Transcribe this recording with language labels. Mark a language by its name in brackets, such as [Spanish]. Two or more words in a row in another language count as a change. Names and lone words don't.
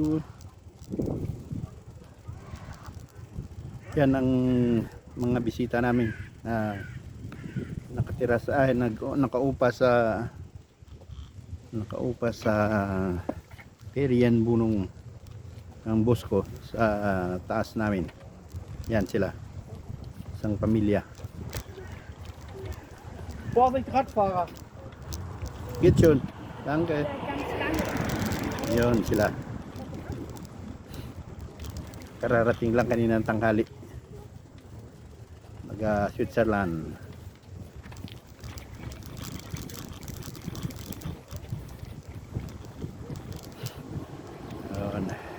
[Filipino] Yan ang mga bisita namin na nakatira sa nakaupa sa Perian Bunong ng Bosco sa taas namin. Yan sila, isang pamilya. [German] Vorsicht Radfahrer. Geht schon, danke. [Filipino] Yun sila, kararating lang kanina ng tanghali, naga Switzerland. Yun.